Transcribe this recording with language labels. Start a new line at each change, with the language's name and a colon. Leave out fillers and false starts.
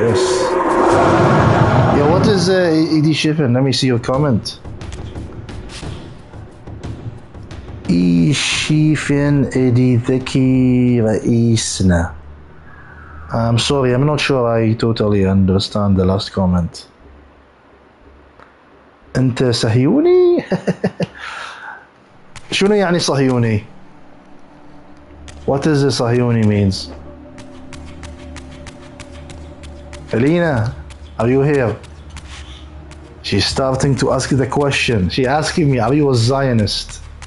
English: Yes. Yeah, what is Edi Shifen? Let me see your comment. Shifen Edi Dheki Raisna. I'm sorry, I'm not sure I totally understand the last comment.
Arabic: أنت صهيوني؟ شنو يعني صهيوني?
English: What does the صهيوني means? Alina, are you here? She's starting to ask the question. She's asking me, are you a Zionist?